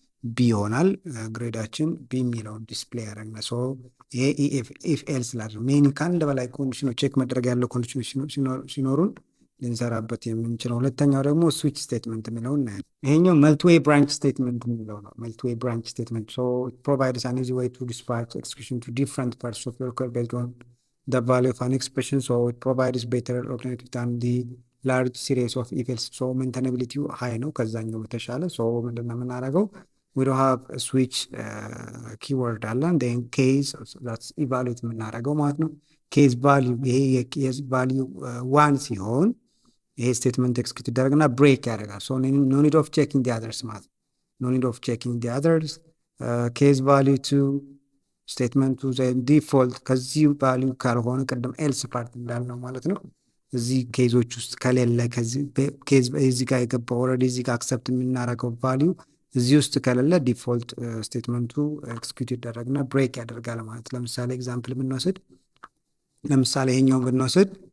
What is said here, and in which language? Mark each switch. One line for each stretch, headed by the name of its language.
Amharic: ቢ ይሆናል። ግሬዳችን ቢ የሚለውን ዲስፕሌይ ያደርግና so ይሄ if else ላድር ሜን ከአንድ በላይ ኮንዲሽኖች ቼክ መደረግ ያለው ኮንዲሽኖች ሲኖሩን ልንሰራበት የምንችለው። ሁለተኛው ደግሞ ስዊች ስቴትመንት የሚለው እናያለን። ይሄኛው መልቲዌይ ብራንች ስቴትመንት የሚለው ነው። መልቲዌይ ብራንች ስቴትመንት
English: so it provides an easy way to dispatch execution to different parts of your code based on the value of an expression. so it provides better alternative than the large series of if else. so maintainability high
Amharic: ነው ከዛኛው በተሻለ። so ምንድነው የምናደርገው?
English: we don't have a switch keyword
Amharic: አለን
English: then case that's evaluate
Amharic: የምናደርገው ማለት ነው። case value ይሄ የኬዝ value 1 ሲሆን ይሄ ስቴትመንት ኤክስኪዩት ይደረግና ብሬክ ያደርጋል።
English: so no need of checking the others
Amharic: ማለት
English: no need of checking the others. case value 2 statement to the default
Amharic: ከዚህ value ካልሆነ ቀደም else part እንዳልነው ማለት ነው። እዚህ ኬዞች ውስጥ ከሌለ ከዚህ ኬዝ እዚህ ጋር የገባው ኦልሬዲ እዚህ ጋር አክሰፕት የምናደርገው value እዚህ ውስጥ ከሌለ ዲፎልት ስቴትመንቱ ኤክስኪዩት ይደረግና ብሬክ ያደርጋል ማለት። ለምሳሌ ኤግዛምፕል ብንወስድ ለምሳሌ ይሄኛውን ብንወስድ